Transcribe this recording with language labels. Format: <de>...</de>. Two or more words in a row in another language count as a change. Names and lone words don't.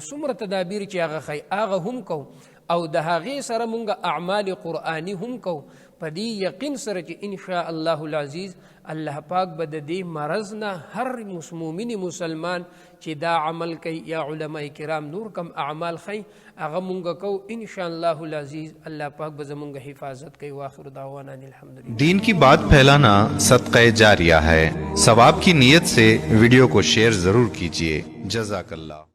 <ps>څومره تدابیر چې هغه خی هغه هم کو او د هغې سره مونږ اعمال قرآني هم کو، په دې یقین سره چې</ps> <ar>ان شاء الله العزیز</ar> <ps>الله پاک به د دې مرض نه هر مؤمن مسلمان چې دا عمل کوي یا علماء کرام نور کم اعمال خی هغه مونږ کو</ps> <ar>ان شاء الله العزیز</ar> <ps>الله پاک به زمونږ حفاظت کوي.</ps> <ar>واخر دعوانا الحمدللہ.</ar> <ur>دین کی بات پھیلانا صدقہ جاریہ ہے، ثواب کی نیت سے ویڈیو کو شیئر ضرور کیجیے.</ur> <ar>جزاک اللہ.</ar>